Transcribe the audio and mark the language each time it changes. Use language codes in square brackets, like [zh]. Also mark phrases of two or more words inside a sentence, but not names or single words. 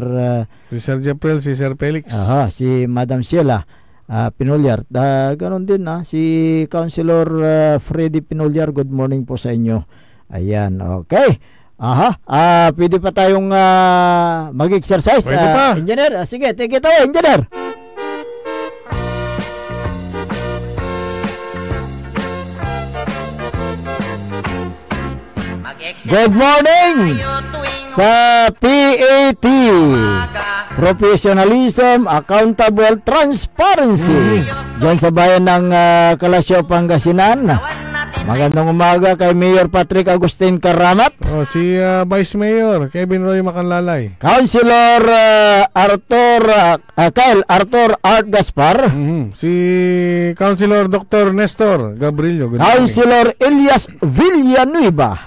[tl] Jeffrel, si Sir Felix, si Madam Sheila Pinolyar. Ganon din si Councilor Freddy Pinolyar. [en] Good morning [tl] po sa inyo. Ayan, okay. Pwede pa tayong mag-exercise. Pwede pa. Engineer, sige, [en] take it away, Engineer. Good morning [tl] sa PAT, [en] Professionalism, Accountable, Transparency, [tl] dyan sa bayan ng Kalasyaw, Pangasinan. Magandang umaga kay Mayor Patrick Agustin Karamat. Si Vice Mayor Kevin Roy Macanlalay. Councilor Kyle Arthur Art Gaspar. Si Councilor Dr. Nestor Gabrillo. Councilor Elias Villanueva.